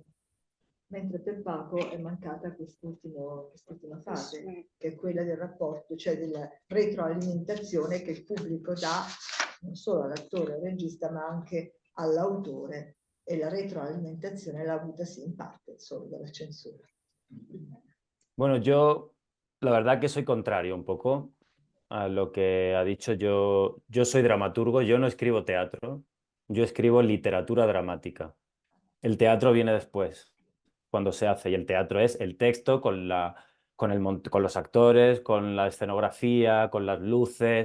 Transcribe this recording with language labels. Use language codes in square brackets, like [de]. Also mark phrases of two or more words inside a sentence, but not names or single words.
[it] Mentre per Paco è mancata quest'ultima fase, che è quella del rapporto, cioè della retroalimentazione che il pubblico dà non solo all'attore, al regista, ma anche all'autore, e la retroalimentazione l'ha avuta sí in parte solo dalla censura. [es] Bueno, yo la verdad que soy contrario un poco a lo que ha dicho. Yo soy dramaturgo, yo no escribo teatro, yo escribo literatura dramática. El teatro viene después, cuando se hace, y el teatro es el texto con los actores, con la escenografía, con las luces.